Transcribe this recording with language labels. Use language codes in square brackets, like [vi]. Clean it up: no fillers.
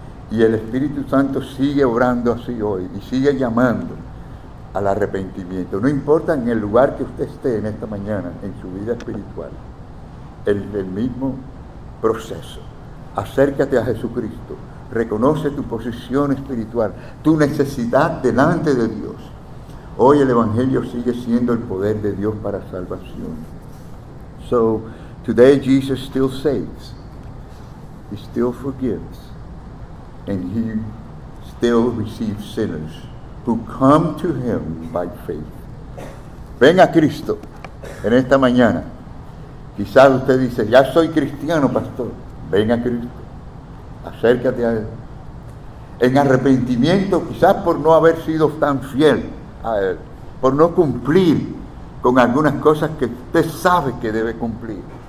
[es] Y el Espíritu Santo sigue obrando así hoy y sigue llamando al arrepentimiento. No importa en el lugar que usted esté en esta mañana, en su vida espiritual, el mismo proceso. Acércate a Jesucristo. Reconoce tu posición espiritual, tu necesidad delante de Dios. Hoy el Evangelio sigue siendo el poder de Dios para salvación. [en] So, today Jesus still saves. He still forgives. And He still receives sinners who come to Him by faith. [es] Ven a Cristo en esta mañana. Quizás usted dice, ya soy cristiano, pastor. Ven a Cristo. Acércate a Él. En arrepentimiento, quizás por no haber sido tan fiel a Él, por no cumplir con algunas cosas que usted sabe que debe cumplir.